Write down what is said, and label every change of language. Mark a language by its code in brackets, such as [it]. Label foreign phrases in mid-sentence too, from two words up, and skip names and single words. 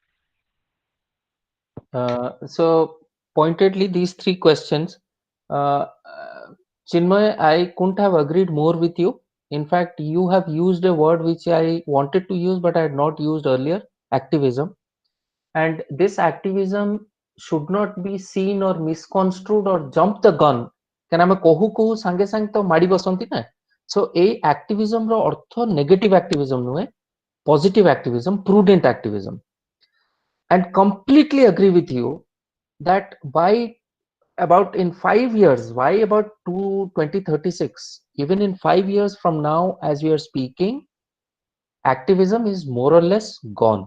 [en] So pointedly, these three questions, uh, Chinmay, I couldn't have agreed more with you. In fact, you have used a word which I wanted to use, but I had not used earlier: activism. And this activism should not be seen or misconstrued or jump the gun. [or] କାରଣ ଆମେ କହୁ କହୁ ସାଙ୍ଗେ ସାଙ୍ଗେ ତ ମାଡ଼ି ବସନ୍ତି ନା। [en] So ଏଇ activism [or] ର ଅର୍ଥ [en] negative activism ନୁହେଁ, positive activism, prudent activism. And completely agree with you that by about in 5 years, why about 2036, even in 5 years from now as we are speaking, activism is more or less gone.